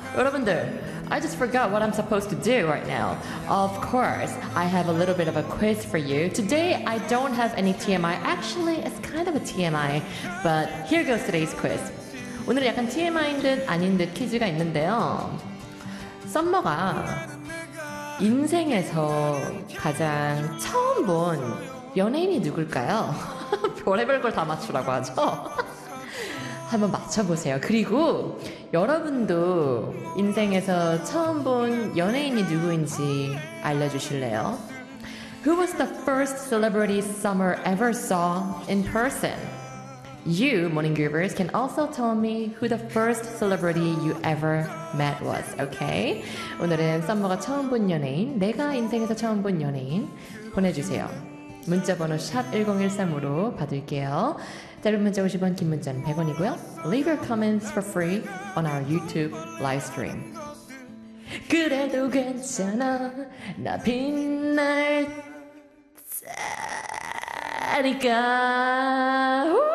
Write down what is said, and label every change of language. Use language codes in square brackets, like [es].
[ko] 여러분들, [en] I just forgot what I'm supposed to do right now. Of course, I have a little bit of a quiz for you. Today, I don't have any TMI. Actually, it's kind of a TMI, but here goes today's quiz. [ko] 오늘은 약간 TMI인 듯 아닌 듯 퀴즈가 있는데요. 썸머가 인생에서 가장 처음 본 연예인이 누굴까요? 별의별 걸 다 맞추라고 하죠? 한번 맞춰보세요. 그리고 여러분도 인생에서 처음 본 연예인이 누구인지 알려주실래요? [en] Who was the first celebrity Summer ever saw in person? You, Morning Groovers, can also tell me who the first celebrity you ever met was, okay? [ko] 오늘은 썸머가 처음 본 연예인, 내가 인생에서 처음 본 연예인 보내주세요. 문자번호 샵1013으로 받을게요. 짧은 문자 50원, 긴 문자는 100원이고요. [en] Leave your comments for free on our YouTube live stream. [ko] 그래도 괜찮아, 나 빛날 테니까.